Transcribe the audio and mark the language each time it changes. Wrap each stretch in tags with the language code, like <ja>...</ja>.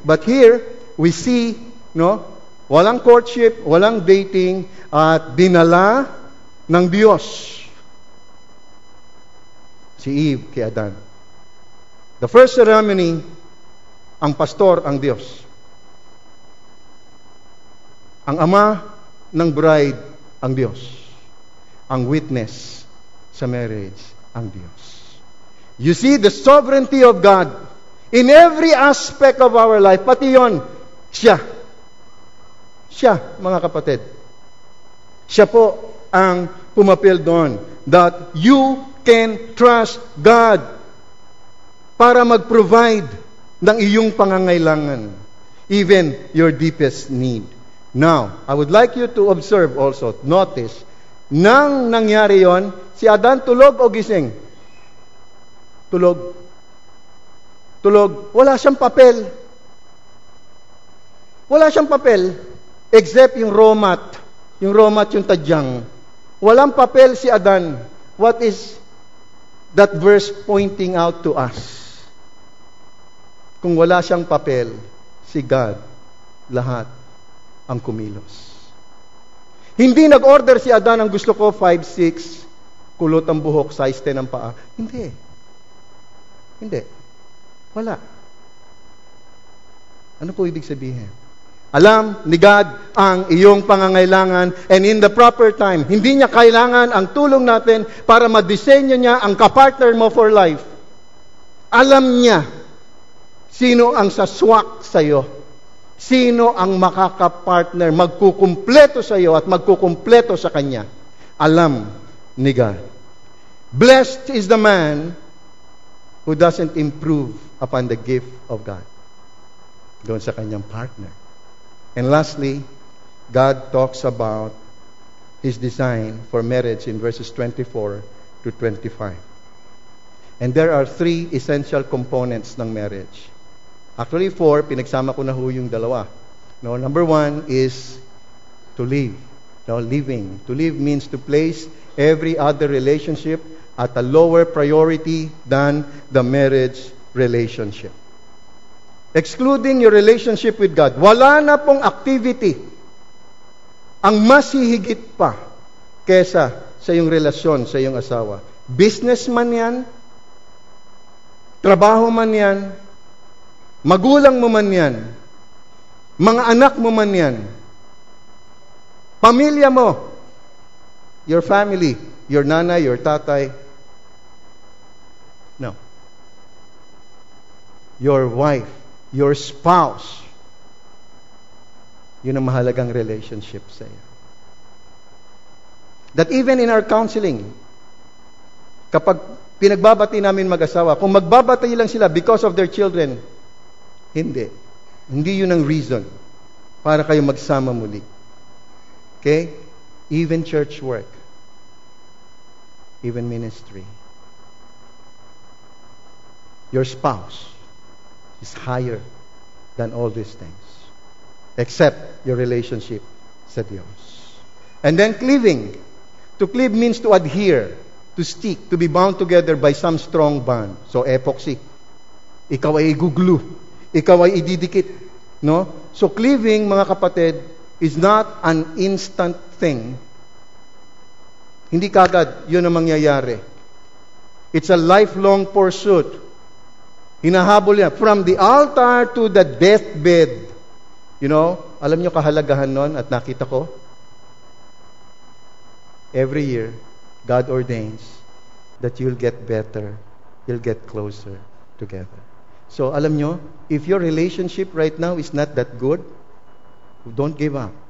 <en>But here, we see,</en> <tl>no, walang courtship, walang dating, at dinala ng Diyos si Eve kay Adan.</tl> <en>The first ceremony,</en> <tl>ang pastor ang Diyos. Ang ama ng bride ang Diyos. Ang witness sa marriage ang Diyos.</tl> <en>You see the sovereignty of God in every aspect of our life.</en> <tl>Pati yon, siya. Siya, mga kapatid. Siya po ang pumapil doon.</tl> <en>That you can trust God</en> <tl>para mag-provide ng iyong pangangailangan.</tl> <en>Even your deepest need. Now, I would like you to observe also, notice,</en> <tl>nang nangyari yon, si Adan tulog o gising? Tulog. Tulog. Wala siyang papel. Wala siyang papel. Except yung romat. Yung romat, yung tadyang. Walang papel si Adan.</tl> <en>What is that verse pointing out to us?</en> <tl>Kung wala siyang papel, si God, lahat ang kumilos. Hindi nag-order si Adan ang gusto ko 5'6", kulot ang buhok, size 10 ang paa. Hindi. Hindi. Wala. Ano po ibig sabihin? Alam ni God ang iyong pangangailangan,</tl> <en>and in the proper time,</en> <tl>hindi niya kailangan ang tulong natin para madisenyo niya ang kapartner mo</tl> <en>for life.</en> <tl>Alam niya sino ang saswak sa iyo. Sino ang makakapartner, magkukumpleto sa iyo at magkukumpleto sa Kanya. Alam ni God.</tl> <en>Blessed is the man who doesn't improve upon the gift of God.</en> <tl>Doon sa kanyang partner.</tl> <en>And lastly, God talks about His design for marriage in verses 24 to 25. And there are 3 essential components ng marriage. Actually, 4,</en> <tl>pinagsama ko na ho yung dalawa.</tl> <en>No, number 1 is to live. No, living. To live means to place every other relationship at a lower priority than the marriage relationship. Excluding your relationship with God,</en> <tl>wala na pong activity ang mas hihigit pa kesa sa iyong relasyon sa iyong asawa. Business man yan, trabaho man yan, magulang mo man yan, mga anak mo man yan, pamilya mo, your family, your nanay, your tatay, no.</tl> <en>Your wife, your spouse,</en> <tl>yun ang mahalagang relationship sa iyo.</tl> <en>That even in our counseling,</en> <tl>kapag pinagbabati namin mag-asawa, kung magbabati lang sila</tl> <en>because of their children,</en> <tl>hindi. Hindi yun ang reason para kayo magsama muli.</tl> <en>Okay? Even church work, even ministry. Your spouse is higher than all these things, except your relationship</en> <tl>sa Diyos.</tl> <en>And then cleaving. To cleave means to adhere, to stick, to be bound together by some strong bond.</en> <tl>So epoxy. Ikaw ay iguglu. Ikaw ay ididikit. No?</tl> <en>So cleaving,</en> <tl>mga kapatid,</tl> <en>is not an instant thing.</en> <tl>Hindi kagad yun ang mangyayari.</tl> <en>It's a lifelong pursuit.</en> <tl>Hinahabol yan.</tl> <en>From the altar to the deathbed. You know,</en> <tl>alam nyo kahalagahan nun at nakita ko?</tl> <en>Every year, God ordains that you'll get better. You'll get closer together. So,</en> <tl>alam nyo,</tl> <en>if your relationship right now is not that good, don't give up.</en>